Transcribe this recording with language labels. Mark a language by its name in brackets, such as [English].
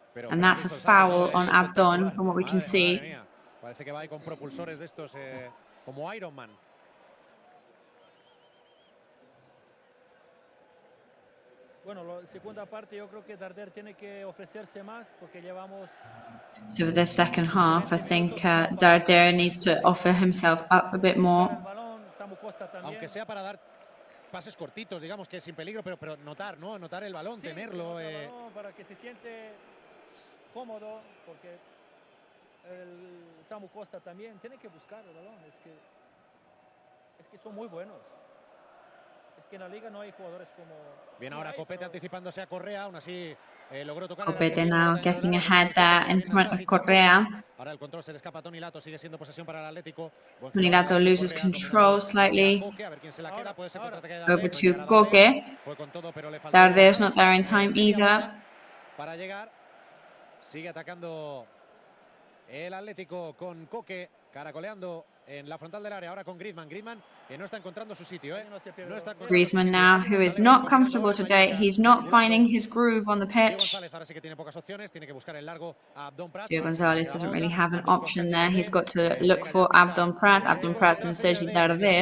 [English] And that's a foul on Abdon from what we can see. [Spanish] Parece que va ahí con propulsores de estos como Iron Man. Bueno, la segunda parte yo creo que Darder tiene que ofrecerse más porque llevamos. [English] So for the second half, I think Darder needs to offer himself up a bit more. [Spanish] Aunque sea para dar pases cortitos, digamos que sin peligro, pero notar el balón, sí, tenerlo. Para que se siente cómodo, porque el Samu Costa también tiene que buscar el balón. Es que son muy buenos. Es que en la liga no hay jugadores como. Bien, ahora Copete anticipándose a Correa, aún así logró tocar. [English] Copete now getting ahead there in front of Correa. [Spanish] Ahora el control se le escapa a Toni Lato, sigue siendo posesión para el Atlético. [English] Toni Lato loses control slightly. Over to Koke. Darder's not there in time either. [Spanish] Para llegar, sigue atacando el Atlético con Koke, caracoleando en la frontal del área, ahora con Griezmann, que no está encontrando su sitio, No está [English] Griezmann now, who is not comfortable today. He's not finding his groove on the pitch. Gio Gonzalez doesn't really have an option there. He's got to look for Abdon Pras and Sergi Darder.